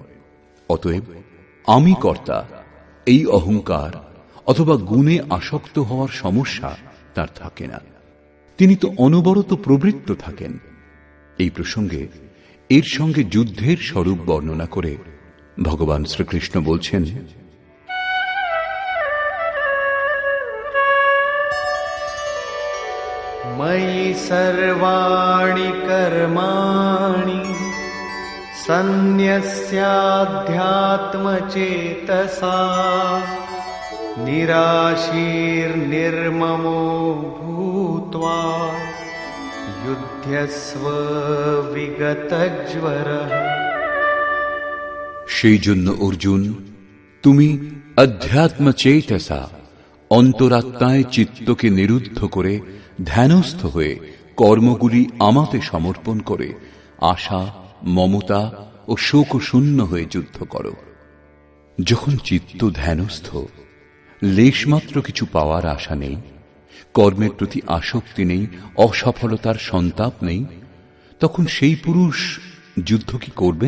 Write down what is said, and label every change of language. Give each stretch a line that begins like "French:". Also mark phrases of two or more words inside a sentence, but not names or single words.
Bangla: অতএব আমি কর্তা এই অহংকার অথবা গুণে আসক্ত হওয়ার সমস্যা তার থাকে না। তিনি তো অনবরত প্রবৃত্ত থাকেন। এই প্রসঙ্গে এর সঙ্গে যুদ্ধের স্বরূপ বর্ণনা করে ভগবান শ্রীকৃষ্ণ বলছেন,
Sanskrit: ময়ি সর্বাণি কর্মাণি সন্ন্যস্যাধ্যাত্মচেতসা নিরাশীর্নির্মমো ভূত্বা যুধ্যস্ব বিগতজ্বরঃ।
Bangla: সেই জন্য অর্জুন, তুমি
Sanskrit: अध्यात्म चेतसा
Bangla: অন্তরাত্মায় চিত্তকে নিরুদ্ধ করে ধ্যানস্থ হয়ে কর্মগুলি আমাতে সমর্পণ করে আশা, মমতা ও শোকশূন্য হয়ে যুদ্ধ করো। যখন চিত্ত ধ্যানস্থ, লেশমাত্র কিছু পাওয়ার আশা নেই, কর্মের প্রতি আসক্তি নেই, অসফলতার সন্তাপ নেই, তখন সেই পুরুষ যুদ্ধ কি করবেন?